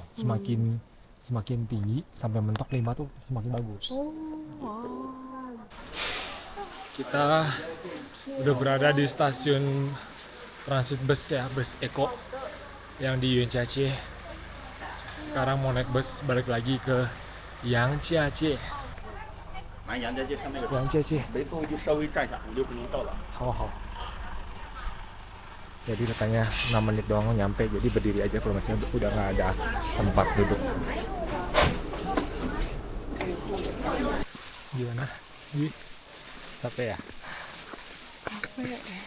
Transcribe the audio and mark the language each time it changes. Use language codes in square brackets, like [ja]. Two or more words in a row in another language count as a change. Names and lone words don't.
[id] Semakin tinggi sampai mentok 5 tuh semakin bagus. Oh, wow. Kita udah berada di stasiun transit bus ya, bus Eko yang di Yuanjiacie. Sekarang mau naik bus balik lagi ke Yangjiacie. [zh] 满杨家街上那个 Yangjiacie. 没座位就稍微站下，5、6分钟到了。 Hao. [id] Jadi katanya 6 menit doang nyampe, jadi berdiri aja kalau misalnya udah nggak ada tempat duduk. Gimana? Wih, capek ya? Capek.